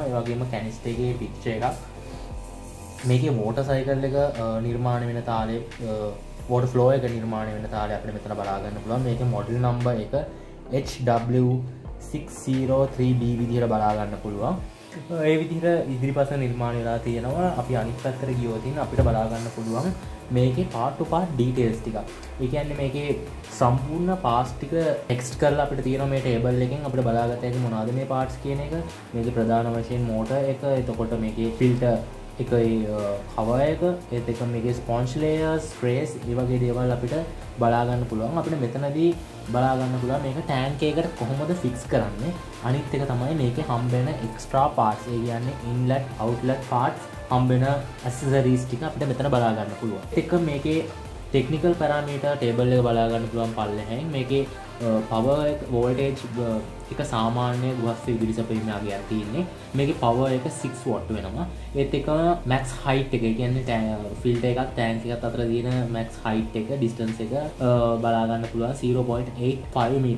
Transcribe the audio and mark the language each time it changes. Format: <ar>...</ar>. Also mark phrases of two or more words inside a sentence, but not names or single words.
<si>ඒ වගේම canister එකේ picture එකක්. මේකේ</si> <en>water cycle</en> <si>එක නිර්මාණය වෙන තාලේ</si> <en>water flow</en> <si>එක නිර්මාණය වෙන තාලේ අපිට මෙතන බලා ගන්න පුළුවන්. මේකේ</si> <en>model number</en> <si>එක HW603B විදිහට බලා ගන්න පුළුවන්. ඒ විදිහට ඉදිරිපස නිර්මාණය වෙලා තියෙනවා. අපි අනිත් පැත්තට ගියොත් අපිට බලා ගන්න පුළුවන් මේකේ</si> <en>part to part details</en> <si>ටිකක්. ඒ කියන්නේ මේකේ සම්පූර්ණ parts ටික text කරලා අපිට තියෙනවා මේ table එකෙන් අපිට බලාගත හැකි මොනවාද මේ parts කියන එක. මේකේ ප්‍රධාන වශයෙන් motor එක, එතකොට මේකේ filter එක cover එක, ඒත් එක මේකේ</si> <en>sponge layers, sprays,</en> <si>ඒ වගේ දේවල් අපිට බලා ගන්න පුළුවන්. අපිට මෙතනදී බලා ගන්න පුළුවන් මේක tank එකකට කොහොමද fix කරන්නේ. අනිත් එක තමයි මේකේ හම්බෙන</si> <en>extra parts.</en> <si>ඒ කියන්නේ</si> <en>inlet, outlet parts</en> <si>හම්බෙන accessories ටික අපිට මෙතන බලා ගන්න පුළුවන්. ඒක මේකේ</si> <en>technical parameter table</en> <si>එක බලා ගන්න පුළුවන් පල්ලෙහෙන්. මේකේ power එක voltage එක සාමාන්‍ය ගුහස්ස විදුලි සැපයීමේ අගයක් තියෙන්නේ. මේකේ power එක 6 watt වෙනවා. ඒත් එක</si> <en>max height</en> <si>එක කියන්නේ filter එකක් tank එකත් අතර තියෙන</si> <en>max height</en> <si>එක distance එක බලා ගන්න පුළුවන් 0.85 meter.</si>